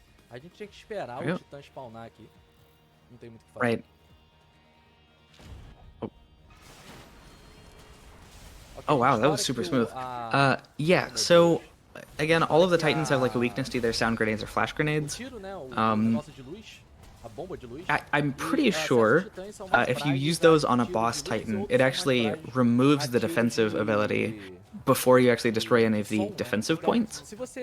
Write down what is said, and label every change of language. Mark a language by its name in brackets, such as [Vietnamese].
[Portuguese] A gente tinha que esperar o titã spawnar aqui. Não tem muito o que fazer. [English] Right. Oh wow, that was super smooth. Yeah, so again, all of the titans have like a weakness to either sound grenades or flash grenades. [Portuguese] Tiro, né? O negócio de luz, a bomba de luz. [English] I'm pretty sure if you use those on a boss titan, it actually removes the defensive ability before you actually destroy any of the defensive points.